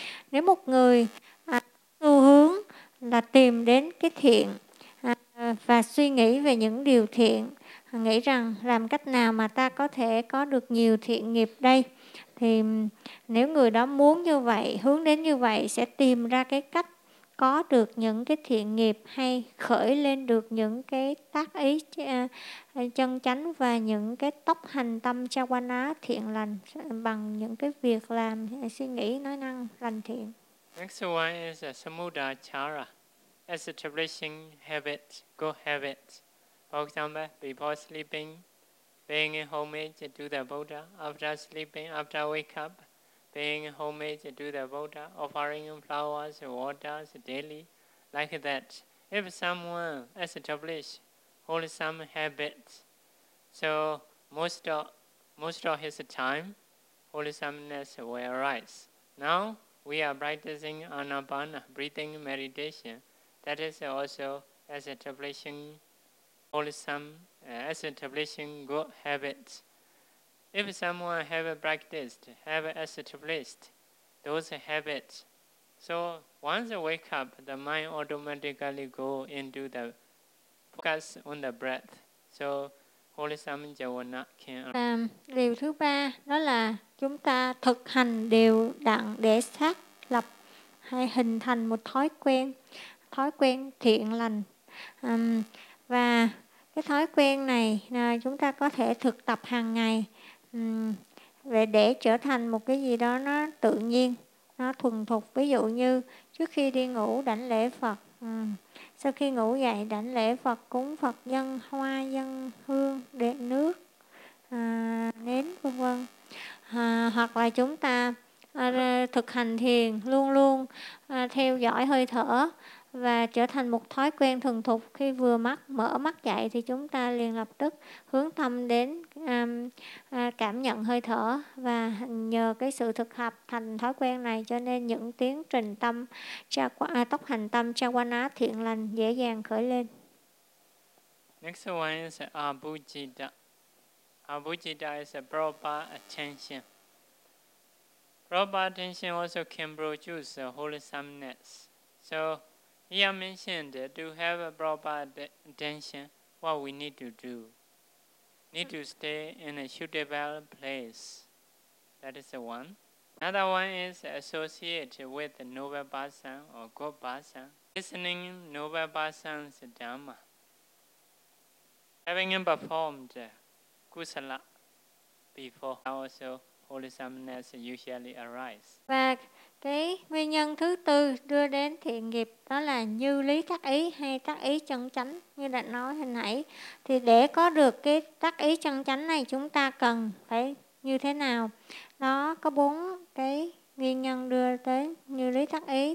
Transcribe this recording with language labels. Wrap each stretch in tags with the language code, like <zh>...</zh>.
<vi>Nếu một người xu hướng là tìm đến cái thiện và suy nghĩ về những điều thiện, nghĩ rằng làm cách nào mà ta có thể có được nhiều thiện nghiệp đây, thì nếu người đó muốn như vậy, hướng đến như vậy, sẽ tìm ra cái cách có được những cái thiện nghiệp hay khởi lên được những cái tác ý chân chánh và những cái tốc hành tâm cha qua ná thiện lành bằng những cái việc làm, suy nghĩ, nói năng lành thiện.</vi> <en>Next one is samudachara, establishing habit, good habit. For example, before sleeping, paying homage to the Buddha. After sleeping, after wake up, paying homage to the Buddha, offering flowers, waters daily, like that. If someone establish wholesome habits, so most of his time, wholesomeness will arise. Now we are practicing anapana, breathing meditation. That is also establishing wholesome, establishing good habits. If someone have established those habits, so once they wake up, the mind automatically go into the focus on the breath. So wholesome jhavana can.</en> <vi>Điều thứ ba đó là chúng ta thực hành đều đặn để xác lập hay hình thành một thói quen thiện lành. Và cái thói quen này chúng ta có thể thực tập hàng ngày để trở thành một cái gì đó nó tự nhiên, nó thuần thục. Ví dụ như trước khi đi ngủ đảnh lễ Phật, sau khi ngủ dậy đảnh lễ Phật, cúng Phật, dân hoa, dân hương, đệm nước, nến, vân vân. Hoặc là chúng ta thực hành thiền, luôn luôn theo dõi hơi thở, và trở thành một thói quen thường thục. Khi vừa mở mắt dậy thì chúng ta liền lập tức hướng tâm đến cảm nhận hơi thở, và nhờ cái sự thực hành thành thói quen này cho nên những tiến trình tâm cha qua tốc hành tâm cha qua ná thiện lành dễ dàng khởi lên.</vi> <en>Next one is abhijita. Abhijita is a proper attention. Proper attention also can produce wholesomeness. So here mentioned to have a proper attention, what we need to do? Need to stay in a suitable place. That is the one. Another one is associate with the noble person or good person. Listening noble person's dhamma. Having performed kusala before, also wholesomeness usually arise. Back.</en> <vi>Cái nguyên nhân thứ tư đưa đến thiện nghiệp đó là như lý tác ý hay tác ý chân chánh như đã nói hồi nãy. Thì để có được cái tác ý chân chánh này chúng ta cần phải như thế nào? Nó có bốn cái nguyên nhân đưa tới như lý tác ý.</vi>